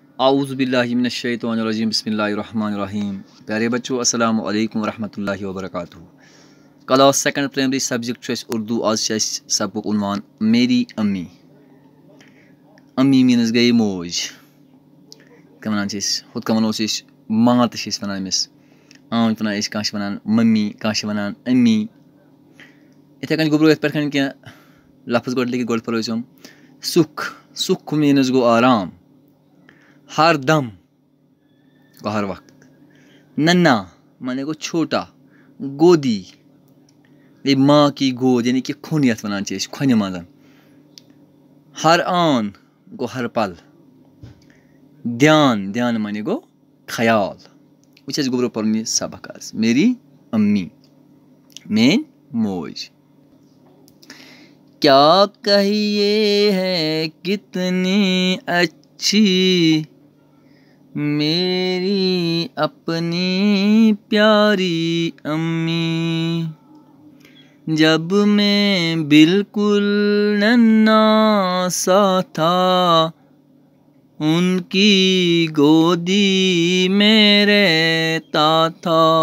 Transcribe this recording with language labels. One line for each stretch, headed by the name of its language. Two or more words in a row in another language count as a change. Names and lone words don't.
Arabic: اعوذ باللہ من الشیطان الرجیم بسم اللہ الرحمن الرحیم.
Urdu: پیارے بچوں
Arabic: السلام علیکم ورحمۃ اللہ وبرکاتہ.
English: class second primary subject
Urdu: اردو. آج سبق عنوان میری امی. امی مینز
Kashmiri: گئی موج. ونان ہُتھ کٔنۍ وَنو أسۍ ماں تہِ چھِ أسۍ وَنان أمِس. عام چھِ وَنان أسۍ کانٛہہ چھِ وَنان مٔمی کانٛہہ چھِ وَنان امی. یِتھَے کٔنۍ گوٚبرو یِتھ پٲٹھۍ کینٛہہ لفظ گۄڈٕ لیکھِتھ گۄڈٕ پَرو أسۍ یِم. سُکھ مینز گوٚو آرام.
Urdu: ہر دم
Kashmiri: گوٚو
Urdu: ہر وقت.
Kashmiri: ننا مانے گوٚو چھوٹا. گودی گٔے
Urdu: ماں کی گود
Kashmiri: یعنی کہ کھۄن یَتھ وَنان چھِ أسۍ کھۄنہِ منٛز.
Urdu: ہر آن
Kashmiri: گوٚو
Urdu: ہر پل.
Kashmiri: دھیان مانے گوٚو خیال. وٕچھ اَسہِ گوٚبرو پَرُن یہِ سبق آز.
Urdu: میری امی
Kashmiri: میٲنۍ موج.
Urdu: کیا کہیے ہے کتنی اچھی میری اپنی پیاری امی. جب میں بالکل ننھا سا تھا ان کی گودی میں رہتا تھا.